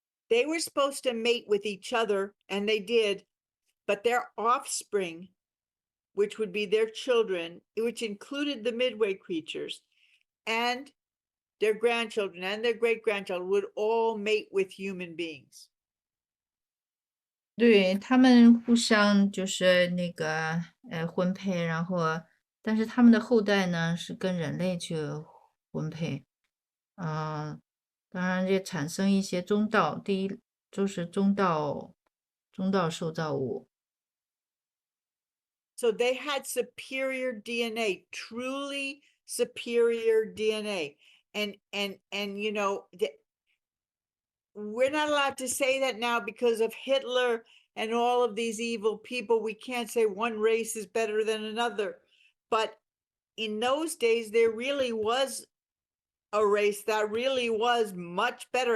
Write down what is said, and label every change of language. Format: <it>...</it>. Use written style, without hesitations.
<en>They were supposed to mate with each other, and they did, but their offspring, which would be their children, which included the midway creatures, and their grandchildren and their great-grandchildren would all mate with human beings.</en> <zh>对，他们互相就是那个婚配，然后但是他们的后代呢是跟人类去婚配，当然也产生一些中道，第一就是中道受造物。</zh> <en>So they had superior DNA, truly superior DNA. And you know, we're not allowed to say that now because of Hitler and all of these evil people. We can't say one race is better than another. But in those days, there really was a race that really was much better.</en>